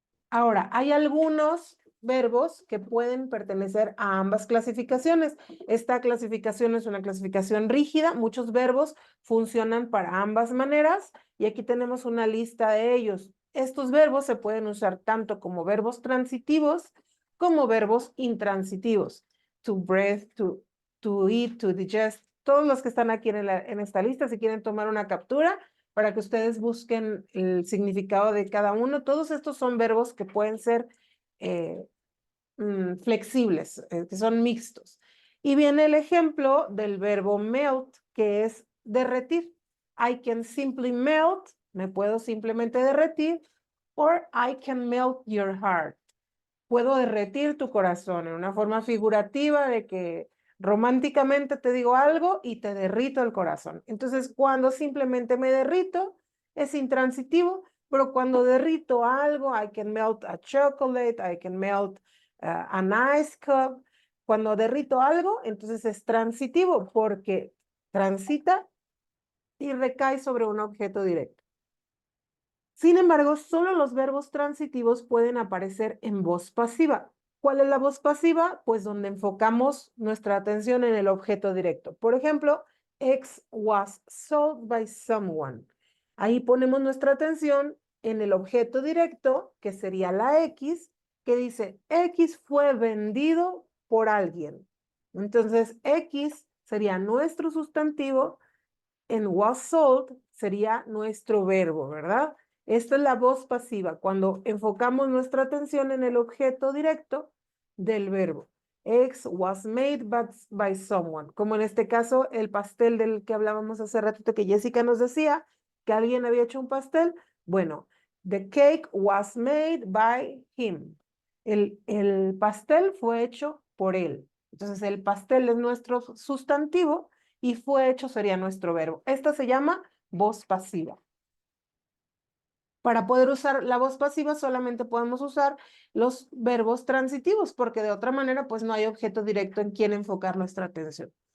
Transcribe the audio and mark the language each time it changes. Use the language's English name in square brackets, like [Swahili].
[Spanish] Ahora, hay algunos verbos que pueden pertenecer a ambas clasificaciones. Esta clasificación es una clasificación rígida. Muchos verbos funcionan para ambas maneras y aquí tenemos una lista de ellos. Estos verbos se pueden usar tanto como verbos transitivos como verbos intransitivos. [English] To breathe, to eat, to digest. [Spanish] Todos los que están aquí en esta lista, si quieren tomar una captura, para que ustedes busquen el significado de cada uno. Todos estos son verbos que pueden ser flexibles, que son mixtos. Y viene el ejemplo del verbo melt, que es derretir. [English] I can simply melt, [Spanish] me puedo simplemente derretir, [English] or I can melt your heart. [Spanish] Puedo derretir tu corazón en una forma figurativa de que románticamente te digo algo y te derrito el corazón. Entonces, cuando simplemente me derrito, es intransitivo, pero cuando derrito algo, [English] I can melt a chocolate, I can melt an ice cup. [Spanish] Cuando derrito algo, entonces es transitivo porque transita y recae sobre un objeto directo. Sin embargo, solo los verbos transitivos pueden aparecer en voz pasiva. ¿Cuál es la voz pasiva? Pues donde enfocamos nuestra atención en el objeto directo. Por ejemplo, [English] X was sold by someone. [Spanish] Ahí ponemos nuestra atención en el objeto directo, que sería la X, que dice X fue vendido por alguien. Entonces, X sería nuestro sustantivo, en was sold sería nuestro verbo, ¿verdad? Esta es la voz pasiva, cuando enfocamos nuestra atención en el objeto directo del verbo. [English] Eggs was made by someone. [Spanish] Como en este caso, el pastel del que hablábamos hace ratito, que Jessica nos decía que alguien había hecho un pastel. [English] Bueno, the cake was made by him. [Spanish] El pastel fue hecho por él. Entonces, el pastel es nuestro sustantivo y fue hecho sería nuestro verbo. Esta se llama voz pasiva. Para poder usar la voz pasiva solamente podemos usar los verbos transitivos, porque de otra manera pues no hay objeto directo en quien enfocar nuestra atención.